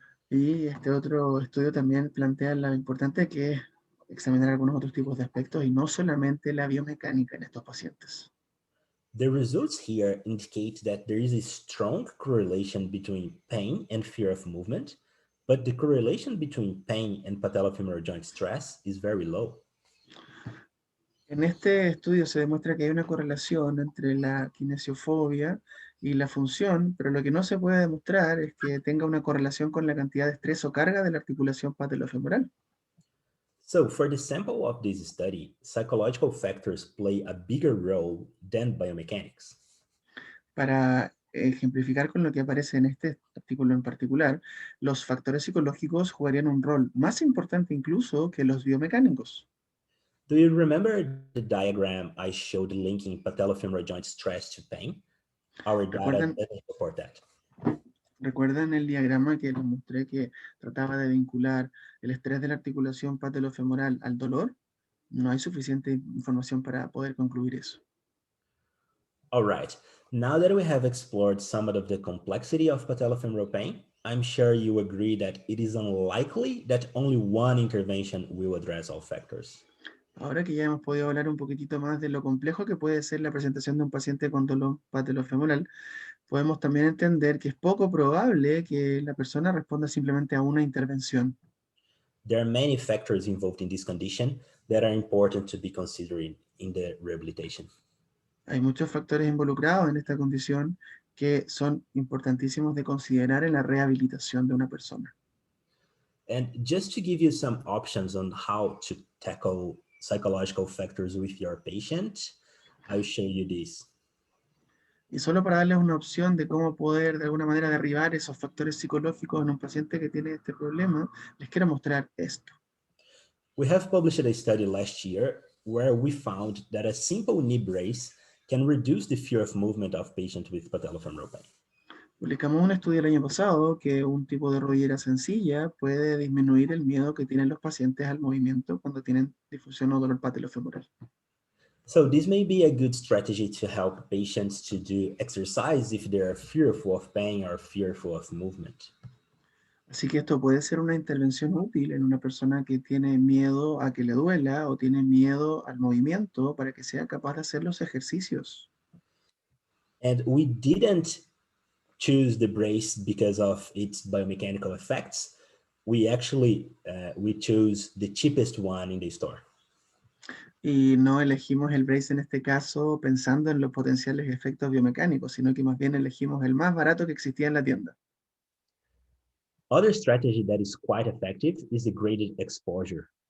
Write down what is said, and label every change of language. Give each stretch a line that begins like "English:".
Spanish: Y este otro estudio también plantea lo importante que es examinar algunos otros tipos de aspectos y no solamente la biomecánica en estos pacientes.
English: The results here indicate that there is a strong correlation between pain and fear of movement, but the correlation between pain and patellofemoral joint stress is very low.
Spanish: En este estudio se demuestra que hay una correlación entre la kinesiofobia y la función, pero lo que no se puede demostrar es que tenga una correlación con la cantidad de estrés o carga de la articulación patellofemoral.
English: So for the sample of this study, psychological factors play a bigger role than biomechanics.
Spanish: Para ejemplificar con lo que aparece en este artículo en particular, los factores psicológicos jugarían un rol más importante incluso que los biomecánicos.
English: Do you remember the diagram I showed linking patellofemoral joint stress to pain? Our data
Spanish: ¿Recuerdan,
English: doesn't support that.
Spanish: ¿Recuerdan el diagrama que les mostré que trataba de vincular el estrés de la articulación patellofemoral al dolor? No hay suficiente información para poder concluir eso.
English: All right, now that we have explored some of the complexity of patellofemoral pain, I'm sure you agree that it is unlikely that only one intervention will address all factors.
Spanish: Ahora que ya hemos podido hablar un poquitito más de lo complejo que puede ser la presentación de un paciente con dolor patellofemoral, podemos también entender que es poco probable que la persona responda simplemente a una intervención.
English: There are many factors involved in this condition that are important to be considered in the rehabilitation.
Spanish: Hay muchos factores involucrados en esta condición que son importantísimos de considerar en la rehabilitación de una persona.
English: And just to give you some options on how to tackle psychological factors with your patient, I'll show you this.
Spanish: Y solo para darles una opción de cómo poder de alguna manera derribar esos factores psicológicos en un paciente que tiene este problema, les quiero mostrar esto.
English: We have published a study last year where we found that a simple knee brace can reduce the fear of movement of patients with patellofemoral pain.
Spanish: Publicamos un estudio el año pasado que un tipo de rodillera sencilla puede disminuir el miedo que tienen los pacientes al movimiento cuando tienen difusión o dolor patellofemoral.
English: So this may be a good strategy to help patients to do exercise if they're fearful of pain or fearful of movement.
Spanish: Así que esto puede ser una intervención útil en una persona que tiene miedo a que le duela o tiene miedo al movimiento para que sea capaz de hacer los ejercicios.
English: And we didn't choose the brace because of its biomechanical effects. We actually, we chose the cheapest one in the store.
Spanish: Y no elegimos el brace en este caso pensando en los potenciales efectos biomecánicos, sino que más bien elegimos el más barato que existía en la tienda.
English: Other strategy that is quite effective is the graded exposure.